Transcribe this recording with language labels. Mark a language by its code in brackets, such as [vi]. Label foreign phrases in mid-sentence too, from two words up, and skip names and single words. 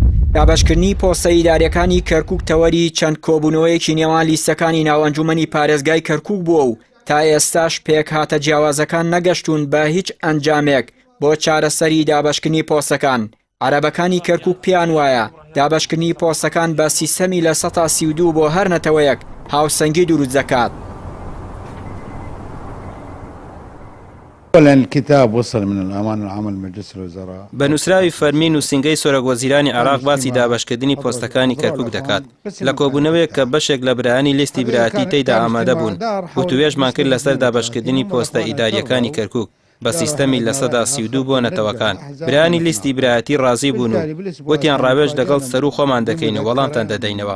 [ckb] دابەشکردنی پۆستە ئیداریەکانی کەرکووک تەوەری چەند کۆبوونەوەیەکی نێوان لیستەکانی ناوەنجومەنی پارێزگای کەرکووک بووە و تا ئێستاش پێک هاتە جیاوازەکان نەگەشتون بە هیچ ئەنجامێک بۆ چارەسەری دابەشکردنی پۆستەکان. عەرەبەکانی کەرکووک پێیان وایە دابەشکردنی پۆستەکان بە سیستەمی لە 132 بۆ هەر نەتەوەیەک هاوسەنگی دروست دەکات. [ar] الكتاب وصل من الأمان العام لمجلس الوزراء. [ckb] بەنووسراوی فەرمی نووسینگەی سۆرە وەزیرانی عێراق باسی دابەشکردنی پۆستەکانی کەرکووک دەکات لە کۆبوونەوەیەک کە بەشێک لە برایانی لیستی برایەتی تێیدا ئامادە بوون. وتوێژمان کرد لەسەر دابەشکردنی پۆستە ئیداریەکانی کەرکووک بە سیستەمی لە 132 بۆ نەتەوەکان. برایانی لیستی برایەتی ڕازی بوون و وتیان ڕاوێژ لەگەڵ سەر و خۆمان دەکەین و وەڵامتان دەدەینەوە.